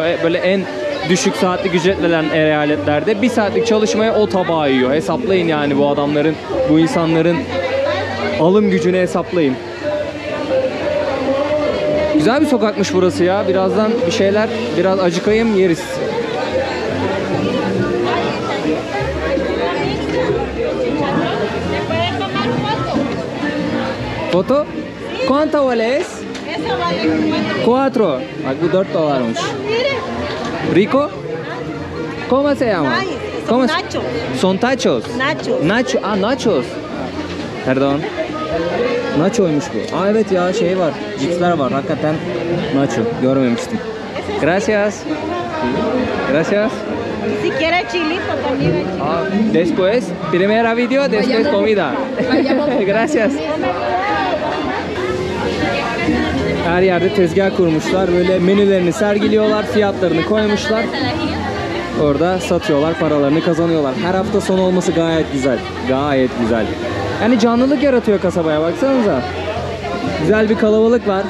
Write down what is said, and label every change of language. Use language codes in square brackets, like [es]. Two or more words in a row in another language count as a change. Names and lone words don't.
[tr] Böyle en düşük saatlik ücret verilen eyaletlerde 1 saatlik çalışmaya o tabağı yiyor. Hesaplayın yani bu adamların, bu insanların alım gücünü hesaplayın. Güzel bir sokakmış burası ya. Birazdan bir şeyler, biraz acıkayım, yeriz. [es] Foto? ¿Cuánto vale es? Esa vale 4. [tr] Bak bu 4 dolarmış. [es] Rico? ¿Cómo se llama? ¿Cómo es? Nacho. Son tachos. Nacho. Nacho. Ah, nachos. [tr] Pardon. Nacho'ymuş bu. Aa evet ya, şey var. Cipsler var. Hakikaten nacho. Görmemiştim. [es] Gracias. Gracias. Si quiere chilito también hay chilito. Ah, después, primera video, después comida. Gracias. [tr] Her yerde tezgah kurmuşlar. Böyle menülerini sergiliyorlar, fiyatlarını koymuşlar. Orada satıyorlar, paralarını kazanıyorlar. Her hafta sonu olması gayet güzel. Gayet güzel. Yani canlılık yaratıyor kasabaya, baksanıza. Güzel bir kalabalık var.